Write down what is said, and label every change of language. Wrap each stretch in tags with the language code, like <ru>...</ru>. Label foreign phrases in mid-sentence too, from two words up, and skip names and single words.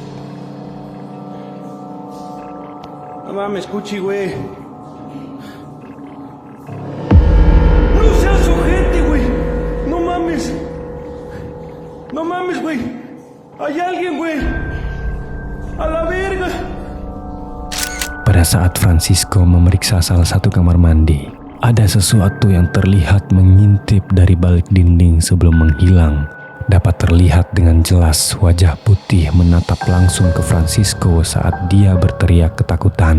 <es>No mames, Cuchi, güey. No seas ojete, güey. No mames. No mames, güey. Hay alguien, güey. A la verga.</es> <id>Pada saat Francisco memeriksa salah satu kamar mandi, ada sesuatu yang terlihat mengintip dari balik dinding sebelum menghilang. Dapat terlihat dengan jelas wajah putih menatap langsung ke Francisco saat dia berteriak ketakutan.</id>